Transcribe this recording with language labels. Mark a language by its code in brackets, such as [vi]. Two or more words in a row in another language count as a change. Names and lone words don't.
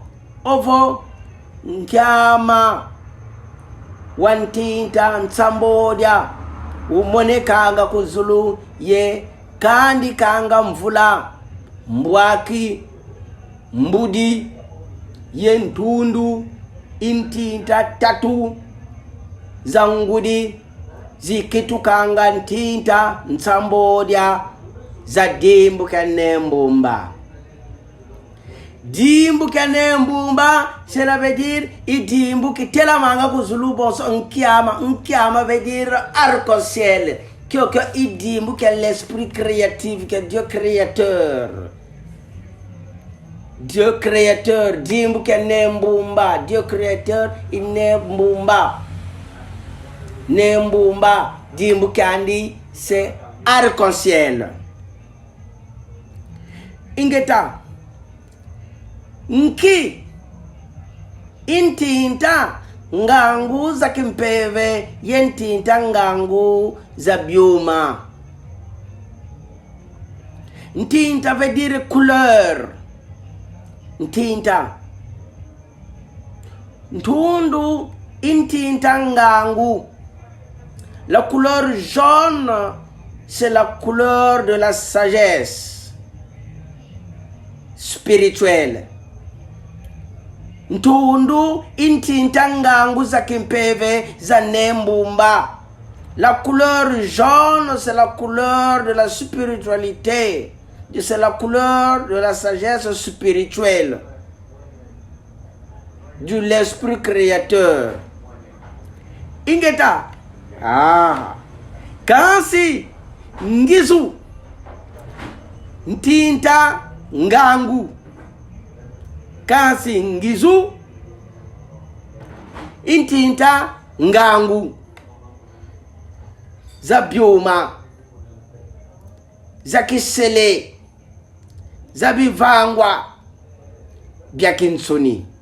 [kg] ovo nkyama wantinta nsambodya umonekanga kuzulu ye kandi kanga mvula mbwaki mbudi ye ntundu intinta tatu zangudi zikitukanga ntinta nsambodya za dimbu kya nembumba. Dimbu kya nembumba [fr] cela veut dire [kg] idimbu ki telamanga kuzulu bonso nkyama [fr] veut dire arc-en-ciel que [kg] idimbu kya [fr] l'esprit créatif que Dieu créateur. Dieu créateur [kg] dimbu kya nembumba [fr] Dieu créateur [kg] inembumba. Nembumba dimbu kandi [fr] c'est arc-en-ciel. [kg] Ingeta nki intinta ngangu za kimpeve yentinta ngangu za bioma. [fr] Ntinta veut dire couleur. [kg] Ntinta ntundu intinta ngangu. [fr] La couleur jaune, c'est la couleur de la sagesse spirituelle. [kg] Ntundu intinta ngangu za kimpeve za nembumba. [fr] La couleur jaune, c'est la couleur de la spiritualité. C'est la couleur de la sagesse spirituelle. De l'esprit créateur. [kg] Ingeta. Kansi ngizu ntinta ngangu. Kansi ngizu intinta ngangu za bioma za kisele za bivangwa bya kinsoni.